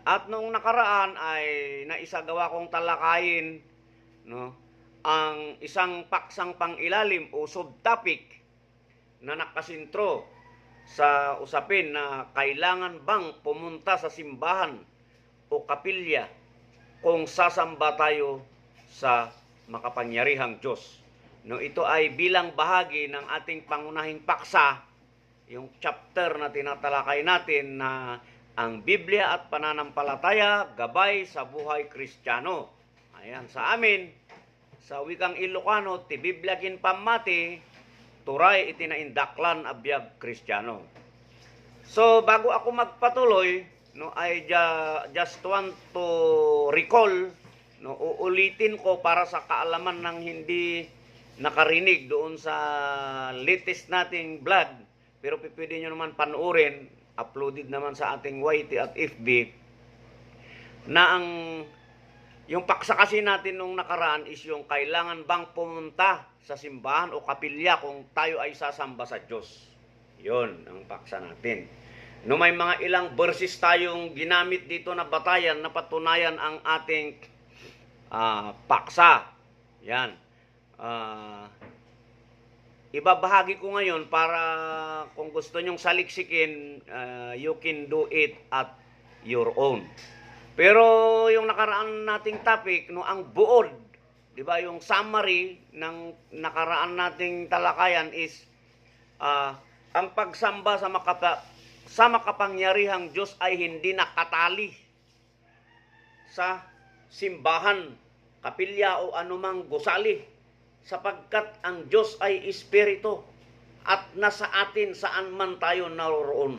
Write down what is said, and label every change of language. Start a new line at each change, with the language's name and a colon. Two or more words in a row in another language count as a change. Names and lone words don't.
Filipino: At noong nakaraan ay naisagawa kong talakayin ang isang paksang pangilalim o subtopic na nakasintro sa usapin na kailangan bang pumunta sa simbahan o kapilya kung sasamba tayo sa makapangyarihang Diyos. Ito ay bilang bahagi ng ating pangunahing paksa, yung chapter na tinatalakay natin na ang Biblia at pananampalataya gabay sa buhay Kristiyano. Ayan, sa amin, sa wikang Ilocano,
Iloko: ti Biblia kin pamati, turay itinaindaklan abiyag Kristiyano.
Filipino: So, bago ako magpatuloy,
English: I just want to recall,
Filipino: uulitin ko para sa kaalaman ng hindi nakarinig doon sa latest nating vlog, pero pwede nyo naman panoorin, uploaded naman sa ating YT at FB, na yung paksa kasi natin nung nakaraan is yung kailangan bang pumunta sa simbahan o kapilya kung tayo ay sasamba sa Diyos. Yun ang paksa natin. May mga ilang verses tayong ginamit dito na batayan na patunayan ang ating paksa. Yan. Ibabahagi ko ngayon para kung gusto nyong saliksikin,
English: you can do it at your own.
Filipino: Pero yung nakaraan nating topic, ang buod, di ba, yung summary ng nakaraan nating talakayan is ang pagsamba sa makapangyarihang Diyos ay hindi nakatali sa simbahan, kapilya o anumang gusali, sapagkat ang Diyos ay espiritu at nasa atin saan man tayo naroroon.